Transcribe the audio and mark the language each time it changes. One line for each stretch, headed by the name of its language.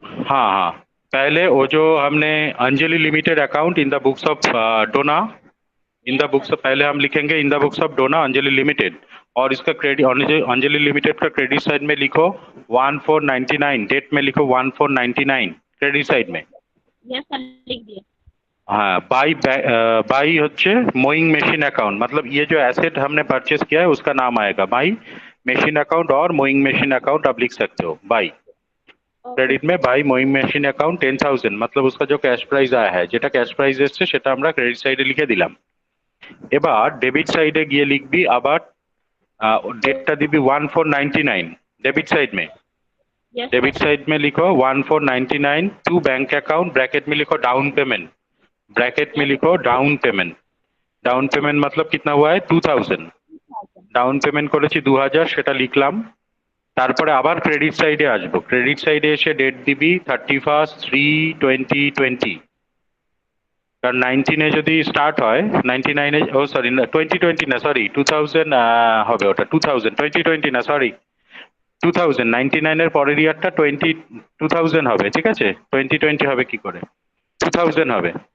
Hindi: हाँ हाँ, पहले वो जो हमने Anjali limited account in the books of Dona, in the books पहले हम लिखेंगे in the books of Dona Anjali limited, और इसका क्रेडिट अंजलि लिमिटेड का क्रेडिट साइड में लिखो 1499, डेट में लिखो 1499 क्रेडिट साइड में। यस सर लिख दिए। हाँ, बाई হচ্ছে মোয়িং মেশিন अकाउंट, मतलब ये जो एसेट हमने परचेस किया है उसका नाम आएगा बाई मेशिन अकाउंट और मोइंग मेशिन अकाउंट आप लिख सकते हो।
Bangla: बाई ক্রেডিট में বাই মোয়িং মেশিন অ্যাকাউন্ট 10,000,
Hindi: मतलब उसका जो कैश प्राइस आया है,
Bangla: যেটা ক্যাশ প্রাইস এসছে সেটা আমরা ক্রেডিট সাইডে লিখে দিলাম। এবার ডেবিট সাইডে গিয়ে লিখবি আবার डेटটা দিবি 1499 डेबिट साइड में।
English: yes
Hindi: डेबिट साइड में लिखो 1499 टू बैंक अकाउंट, ब्रैकेट में लिखो डाउन पेमेंट, ब्रैकेट में लिखो डाउन पेमेंट। डाउन पेमेंट मतलब कितना हुआ है?
Bangla: 2000। ডাউন পেমেন্ট করেছি 2000, সেটা লিখলাম। তারপরে আবার ক্রেডিট সাইডে আসবো, ক্রেডিট সাইডে এসে ডেট দিবি 31/3/2020, কারণ 19-এ যদি স্টার্ট হয় 99-এ, ও সরি 2020 না, সরি 2000 হবে, ওটা 2020 না, সরি 2099-এর পরের ইয়ারটা 2000 হবে, ঠিক আছে, 2020 হবে কি করে, 2000 হবে,